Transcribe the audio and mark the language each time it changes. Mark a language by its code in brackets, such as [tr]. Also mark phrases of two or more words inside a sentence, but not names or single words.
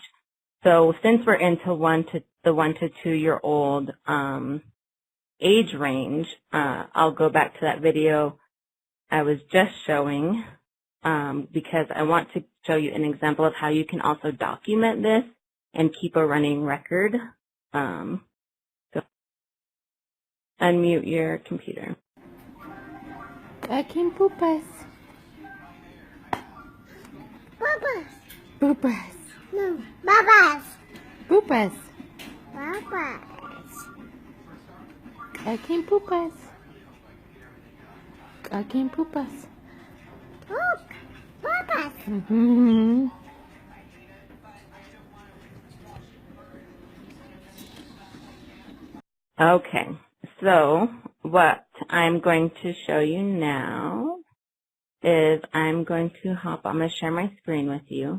[en] So since we're into the 1 to 2 year old age range, I'll go back to that video I was just showing because I want to show you an example of how you can also document this and keep a running record. So unmute your computer. [tl] Aking pupas. Babas. Pupas. No, babas. Pupas. Babas. Aking pupas. Aking pupas. [en] Look, babas. Mm-hmm. Okay, so what I'm going to show you now is I'm going to share my screen with you.